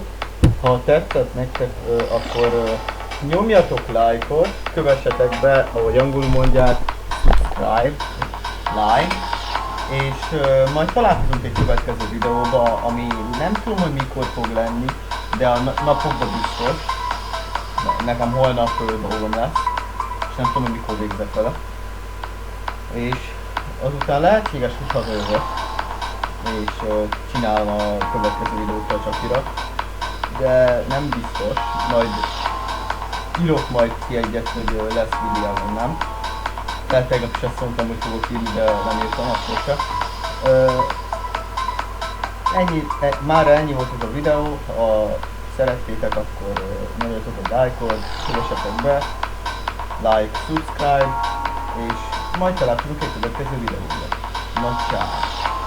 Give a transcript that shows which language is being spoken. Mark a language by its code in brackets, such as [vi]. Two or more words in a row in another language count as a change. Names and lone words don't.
[hu] Ha tetszett nektek, akkor nyomjatok lájkot, kövessetek be, ahogy angolul mondják, [en] subscribe, like, [hu] és majd találkozunk egy következő videóba, ami nem tudom, hogy mikor fog lenni, de a napokban biztos. Nekem holnap dolgom lesz, és nem tudom, hogy mikor végzek vele. És azután lehetséges, hogy hazajövök, és csinálom a következő videót a Csakira. De nem biztos, majd írok majd ki egyet, hogy lesz videó, vagy nem. Lehet tegnap is azt mondtam, hogy fogok írni, de nem írtam, akkor se. Mára ennyi volt ez a videó. Szerettétek, akkor nyomjatok egy lájkot, kövessetek be, [en] like, subscribe, [hu] és majd találkozunk egy következő videóban. Na, ciao.